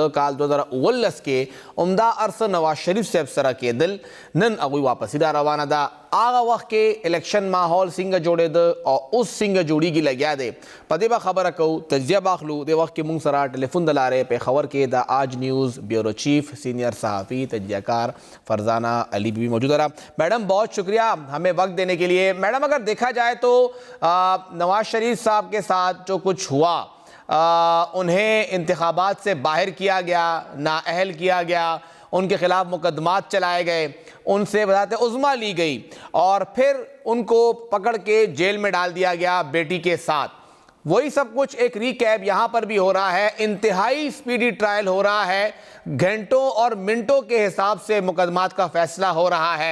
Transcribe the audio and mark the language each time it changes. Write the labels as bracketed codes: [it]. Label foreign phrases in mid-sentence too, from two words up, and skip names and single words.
[ps] کال 2019 کې عمده ارڅه نواز شریف صاحب سره کېدل، نن هغوی واپسي را روانه ده. هغه وخت کې الیکشن ماحول څنګه جوړېده او اوس څنګه جوړیږي لګیا دی په دې به خبره کوو، تجزیه به اخلو. دې وخت کې موږ سره ټلیفون د لارې پېښور کې د آج نیوز بیورو چیف سینئر صحافی تجزیہ کار فرزانہ علی بیوی [ur] موجود رہا. میڈم بہت شکریہ ہمیں وقت دینے کے لیے. میڈم اگر دیکھا جائے تو نواز شریف صاحب کے ساتھ جو کچھ ہوا انہیں انتخابات سے باہر کیا گیا، نااہل کیا گیا ان کے خلاف مقدمات چلائے گئے، ان سے وزارت عظمیٰ لی گئی اور پھر ان کو پکڑ کے جیل میں ڈال دیا گیا بیٹی کے ساتھ. وہی سب کچھ ایک ریکیپ یہاں پر بھی ہو رہا ہے. انتہائی [en] speedy trial [ur] ہو رہا ہے، گھنٹوں اور منٹوں کے حساب سے مقدمات کا فیصلہ ہو رہا ہے.